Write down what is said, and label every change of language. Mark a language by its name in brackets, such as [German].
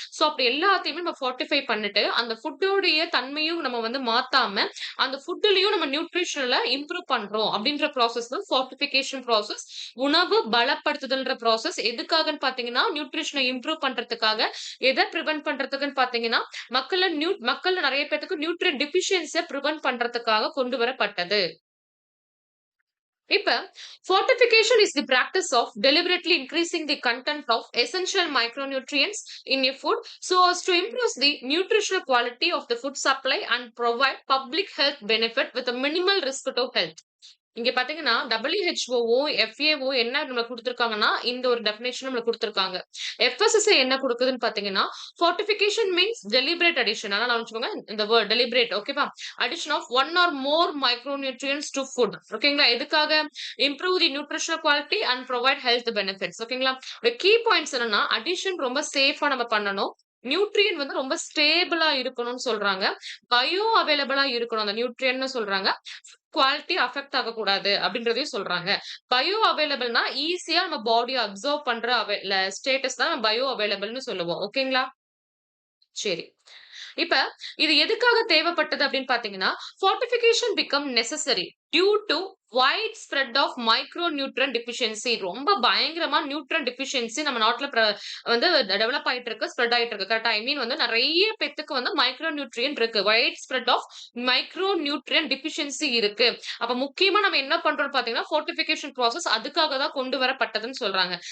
[Tamil] So அப்படி எல்லாத்தையுமே நம்ம ஃபார்ட்டிஃபை பண்ணிட்டு, அந்த ஃபுட்டோடைய தன்மையும் நம்ம வந்து மாத்தாம, அந்த ஃபுட்லயும் நம்ம நியூட்ரிஷனல இம்ப்ரூவ் பண்றோம் அப்படின்ற ப்ராசஸ் தான் ஃபார்ட்டிஃபிகேஷன் ப்ராசஸ். உணவு பலப்படுத்துதல்ன்ற ப்ராசஸ். எதுக்காகன்னு பார்த்தீங்கன்னா, நியூட்ரிஷன இம்ப்ரூவ் பண்றதுக்காக. எத பிரிவென்ட் பண்றதுக்குன்னு பார்த்தீங்கன்னா, மக்கள்ல நெறைய பேத்துக்கு நியூட்ரியன்ட் டெஃபிஷியன்சிய பிரிவென்ட் பண்றதுக்காக கொண்டு வரப்பட்டது. [English] இப்ப fortification is the practice of deliberately increasing the content of essential micronutrients in a food so as to improve the nutritional quality of the food supply and provide public health benefit with a minimal risk to health. [Tamil] இங்க பாத்தீங்கன்னா WHOவும் FAO என்ன நம்மளுக்கு குடுத்திருக்காங்கன்னா இந்த ஒரு definition நம்மளுக்கு குடுத்திருக்காங்க. [English] FSSAI [Tamil] என்ன குடுக்குதுன்னு பாத்தீங்கன்னா [English] fortification means deliberate addition. [Tamil] ஆனா நான் வச்சுக்கோங்க இந்த வேர்ட் deliberate. ஓகேவா? [English] addition of one or more micronutrients to food. [Tamil] ஓகேங்களா? எதுக்காக? [English] improve the nutritional quality and provide health benefits. [Tamil] ஓகேங்களா? கீ பாயிண்ட்ஸ் என்னன்னா அடிஷன் ரொம்ப சேஃபா நம்ம பண்ணணும். நியூட்ரியன் வந்து ரொம்ப ஸ்டேபிளா இருக்கணும்னு சொல்றாங்க. பயோ அவைலபிளா இருக்கணும் அந்த நியூட்ரியன்னு சொல்றாங்க. குவாலிட்டி அஃபெக்ட் ஆகக்கூடாது அப்படின்றதையும் சொல்றாங்க. பயோ அவைலபிள்னா ஈஸியா நம்ம பாடி அப்சர்வ் பண்ற ஸ்டேட்டஸ் தான் பயோ அவைலபிள்னு சொல்லுவோம். ஓகேங்களா? சரி. இப்ப இது எதுக்காக தேவைப்பட்டது அப்படின்னு பாத்தீங்கன்னா, [English] fortification become necessary due to wide spread of micronutrient deficiency. [Tamil] ரொம்ப பயங்கரமா நியூட்ரியன்ட் டெஃபிஷியன்சி நம்ம நாட்டுல வந்து டெவலப் ஆயிட்டு இருக்கு, ஸ்ப்ரெட் ஆயிட்டு இருக்கு. கரெக்ட்டா? ஐ மீன் வந்து நெறைய பேத்துக்கு வந்து மைக்ரோ நியூட்ரியன்ட் இருக்கு. [English] widespread of micronutrient deficiency [Tamil] இருக்கு. அப்ப முக்கியமா நம்ம என்ன பண்றோம்னு பாத்தீங்கன்னா, ஃபோர்ட்டிஃபிகேஷன் ப்ராசஸ் அதுக்காக தான் கொண்டு வரப்பட்டதுன்னு சொல்றாங்க.